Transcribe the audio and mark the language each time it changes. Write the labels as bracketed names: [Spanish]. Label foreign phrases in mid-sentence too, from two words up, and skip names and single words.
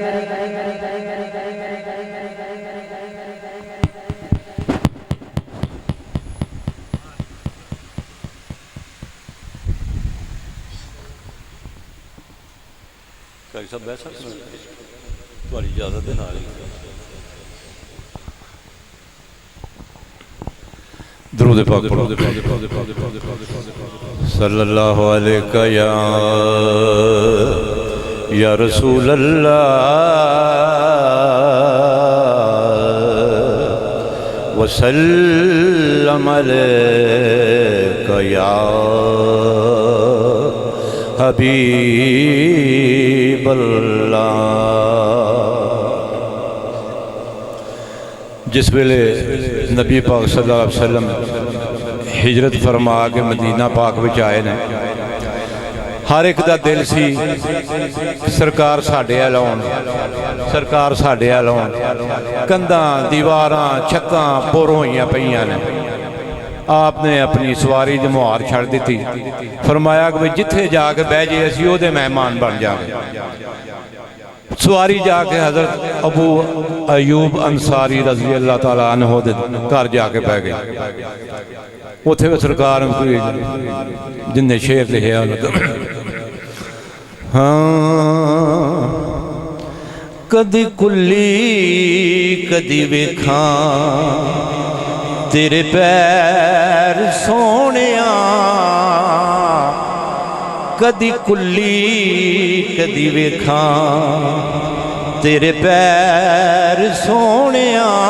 [Urdu] سب بیٹھ سکتے تمہاری اجازت ہے نال [Punjabi] درود پاک پڑھو [Arabic] صلى الله عليك يا رسول الله وسلم عليك يا حبيب الله. [Punjabi] جس ویلے نبی پاک [Arabic] صلى الله عليه وسلم [Punjabi] ہجرت فرما کے مدینہ پاک وچ آئے نے، ہر اک دا دل سی سرکار ساڈے ال آؤݨ، سرکار ساڈے ال آؤݨ. کندھاں دیواراں چھتاں پر ہوئیاں پئیاں نے. آپنے اپنی سواری دی مہار چھڈ دی، فرمایا کہ جتھے جاکے بہہ جائے اسیں اوہدے مہمان بن جائے. سواری جاکے حضرت ابو ایوب انصاری [Arabic] رضي الله تعالى عنه [Punjabi] دے گھر جاکے بہہ گئی. اوتھے سرکار جنہیں شعر لکھیا ہاں کدی کلی کدی ویکھاں تیرے پیر سونیا، کدی کلی کدی ویکھاں تیرے پیر سونیا.